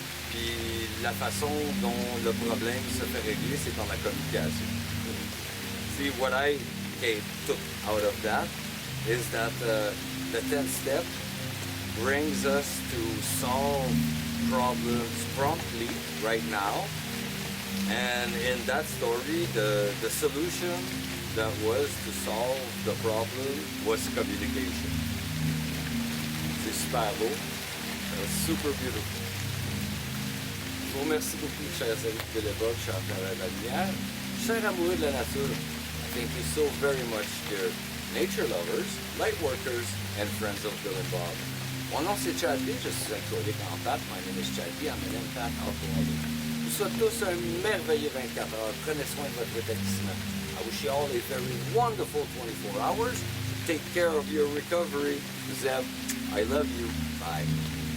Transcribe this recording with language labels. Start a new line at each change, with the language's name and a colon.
French: Puis la façon dont le problème se fait régler, c'est par la communication.
English: See, what I took out of that is that the 10th step brings us to solve problems promptly right now. And in that story, the solution that was to solve the problem was communication.
French: C'est super beau.
English: Super beautiful.
French: Je vous remercie beaucoup, chers amis de l'époque, chers frères de la lumière, chers amoureux de la nature.
English: Thank you so very much, dear nature lovers, light workers, and friends of Bill and Bob.
French: Mon nom c'est Chadley, je suis alcoolique en pâte.
English: My name is Chadley, I'm an empath alcoholic.
French: Je vous souhaite tous un merveilleux 24 heures. Prenez soin de votre rétablissement.
English: I wish you all a very wonderful 24 hours. Take care of your recovery. Zeb, I love you. Bye.